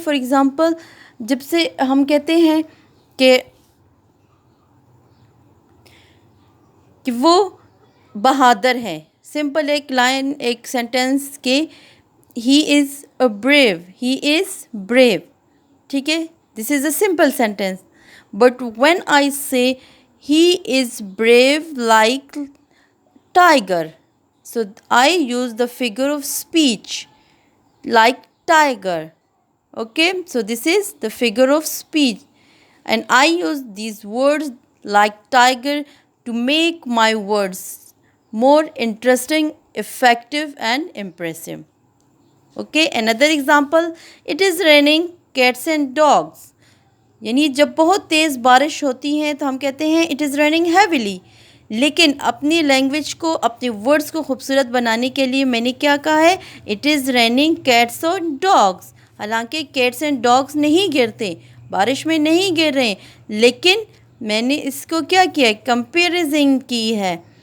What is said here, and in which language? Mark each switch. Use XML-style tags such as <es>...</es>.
<en>for example</en> <ur>جب سے ہم کہتے ہیں کہ وہ بہادر ہے، سمپل ایک لائن، ایک سینٹنس کہ</ur> <en>he is a brave, he is brave.</en> <ur>ٹھیک ہے،</ur> <en>this is a simple sentence. But when I say he is brave like tiger, so I use the figure of speech like tiger. Okay, so this is the figure of speech and I use these words like tiger to make my words more interesting, effective and impressive. Okay, another example, it is raining cats and dogs.</en> <ur>یعنی جب بہت تیز بارش ہوتی ہے تو ہم کہتے ہیں</ur> <en>it is raining heavily.</en> <ur>لیکن اپنی لینگویج کو، اپنے ورڈز کو خوبصورت بنانے کے لیے میں نے کیا کہا ہے؟</ur> <en>it is raining cats and dogs.</en> <ur>حالانکہ</ur> <en>cats and dogs</en> <ur>نہیں گرتے، بارش میں نہیں گر رہے، لیکن میں نے اس کو کیا کیا ہے؟ کمپیریزن کی ہے.</ur>